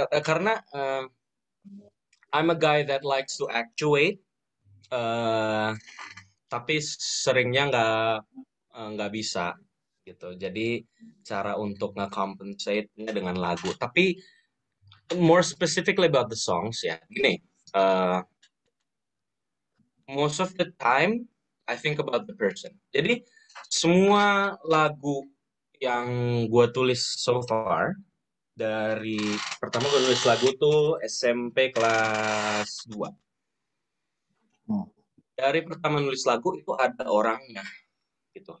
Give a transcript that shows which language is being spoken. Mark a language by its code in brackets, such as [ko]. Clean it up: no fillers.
[id] Karena [en] I'm a guy that likes to actuate, uh, [id] tapi seringnya nggak bisa gitu. Jadi cara untuk nge-compensate-nya dengan lagu. Tapi [en] more specifically about the songs [id] ya, gini. [en] uh, Most of the time I think about the person. [id] Jadi semua lagu yang gue tulis [en] so far [id] dari pertama gue nulis lagu tuh SMP kelas 2. Hmm. Dari pertama nulis lagu itu ada orangnya gitu.